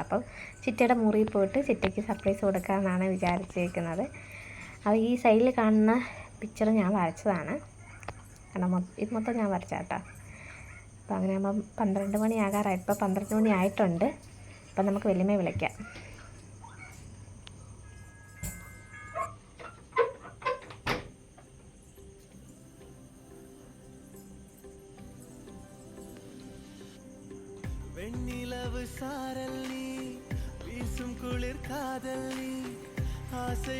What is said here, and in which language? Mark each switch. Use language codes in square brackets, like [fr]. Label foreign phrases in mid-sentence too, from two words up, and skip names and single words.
[ml] അപ്പോൾ ചിറ്റയുടെ മുറിയിൽ പോയിട്ട് ചിറ്റയ്ക്ക് സർപ്രൈസ് കൊടുക്കാമെന്നാണ് വിചാരിച്ചേക്കുന്നത്. അപ്പോൾ ഈ സൈഡിൽ കാണുന്ന പിക്ചർ ഞാൻ വരച്ചതാണ്, കാരണം ഇത് മൊത്തം ഞാൻ വരച്ച കേട്ടോ. അപ്പോൾ അങ്ങനെ ആകുമ്പം 12 മണി ആകാറായി. ഇപ്പോൾ 12 മണി ആയിട്ടുണ്ട്. അപ്പം നമുക്ക് വല്യമ്മയെ വിളിക്കാം. [ta] வெண்ணிலவு சாரல் நீ வீசும் குளிர் காதல் நீ ஆசை